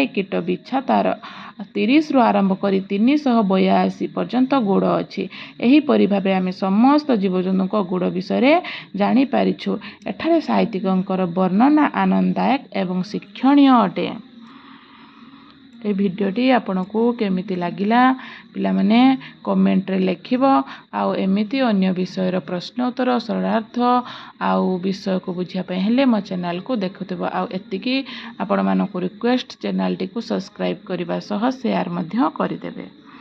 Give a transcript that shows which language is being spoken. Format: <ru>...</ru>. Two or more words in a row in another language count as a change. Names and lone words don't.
<or>କୀଟ ବିଛା ତାର 30ରୁ ଆରମ୍ଭ କରି 382 ପର୍ଯ୍ୟନ୍ତ ଗୋଡ଼ ଅଛି। ଏହିପରି ଭାବେ ଆମେ ସମସ୍ତ ଜୀବଜନ୍ତୁଙ୍କ ଗୋଡ଼ ବିଷୟରେ ଜାଣିପାରିଛୁ। ଏଠାରେ ସାହିତ୍ୟିକଙ୍କର ବର୍ଣ୍ଣନା ଆନନ୍ଦଦାୟକ ଏବଂ ଶିକ୍ଷଣୀୟ ଅଟେ। ଏ ଭିଡିଓଟି ଆପଣଙ୍କୁ କେମିତି ଲାଗିଲା ପିଲାମାନେ କମେଣ୍ଟରେ ଲେଖିବ ଆଉ ଏମିତି ଅନ୍ୟ ବିଷୟ ପ୍ରଶ୍ନ ଉତ୍ତର ସରଳାର୍ଥ ଆଉ ବିଷୟକୁ ବୁଝିବା ପାଇଁ ହେଲେ ମୋ ଚ୍ୟାନେଲକୁ ଦେଖୁଥିବ ଆଉ ଏତିକି ଆପଣମାନଙ୍କୁ ରିକ୍ୱେଷ୍ଟ ଚ୍ୟାନେଲଟିକୁ ସବସ୍କ୍ରାଇବ କରିବା ସହ ସେୟାର ମଧ୍ୟ କରିଦେବେ।</or>